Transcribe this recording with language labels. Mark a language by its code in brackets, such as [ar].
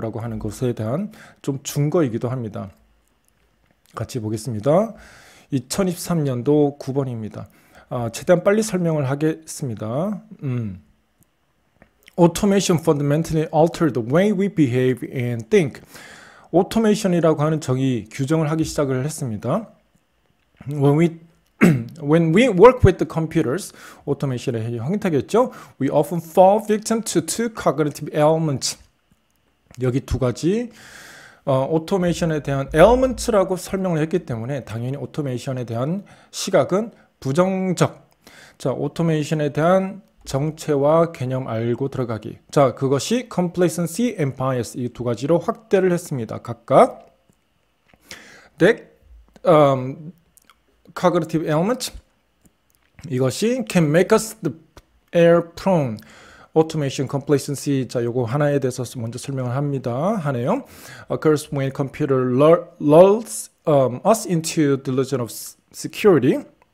[ko] 라고 하는 것에 대한 좀 준거이기도 합니다. 같이 보겠습니다. 2023년도 9번입니다. 최대한 빨리 설명을 하겠습니다. [en] Automation fundamentally altered the way we behave and think. [ko] 오토메이션이라고 하는 정의, 규정을 하기 시작을 했습니다. [en] When we work with the computers, [ko] 오토메이션의 형태겠죠. [en] We often fall victim to two cognitive elements. [ko] 여기 두 가지 오토메이션에 대한 elements라고 설명을 했기 때문에 당연히 오토메이션에 대한 시각은 부정적. 자, 오토메이션에 대한 정체와 개념 알고 들어가기. 자, 그것이 [en] complacency and bias [ko] 이 두 가지로 확대를 했습니다. 각각. [en] That cognitive element [ko] 이것이 [en] can make us the error prone. [ko] automation complacency 자 요거 하나에 대해서 먼저 설명을 하네요. [en] occurs when computer lulls us into delusion of security.